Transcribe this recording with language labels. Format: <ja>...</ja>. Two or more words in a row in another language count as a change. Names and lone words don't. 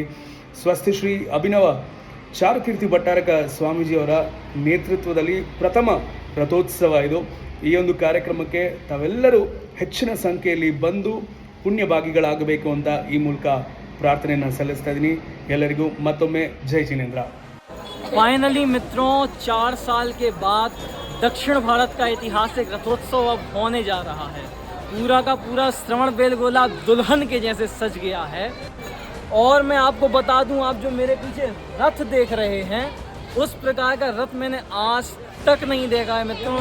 <kn>ಸ್ವಸ್ತಿ ಶ್ರೀ ಅಭಿನವ ಚಾರುಕೀರ್ತಿ ಭಟ್ಟಾರಕ ಸ್ವಾಮೀಜಿಯವರ ನೇತೃತ್ವದಲ್ಲಿ ಪ್ರಥಮ ರಥೋತ್ಸವ ಇದು. ಈ ಒಂದು ಕಾರ್ಯಕ್ರಮಕ್ಕೆ ತಾವೆಲ್ಲರೂ ಹೆಚ್ಚಿನ ಸಂಖ್ಯೆಯಲ್ಲಿ ಬಂದು ಪುಣ್ಯಭಾಗಿಗಳಾಗಬೇಕು ಅಂತ ಈ ಮೂಲಕ ಪ್ರಾರ್ಥನೆಯನ್ನು ಸಲ್ಲಿಸ್ತಾ ಇದ್ದೀನಿ. ಎಲ್ಲರಿಗೂ ಮತ್ತೊಮ್ಮೆ ಜೈ ಜಿನೇಂದ್ರ.</kn> <hi>फाइनली मित्रों, 4 साल के बाद दक्षिण भारत का ऐतिहासिक रथोत्सव अब होने जा रहा है. पूरा का पूरा श्रवणबेलगोला दुल्हन के जैसे सज गया है. और मैं आपको बता दूं, आप जो मेरे पीछे रथ देख रहे हैं, उस प्रकार का रथ मैंने आज तक नहीं देखा है मित्रों.</hi>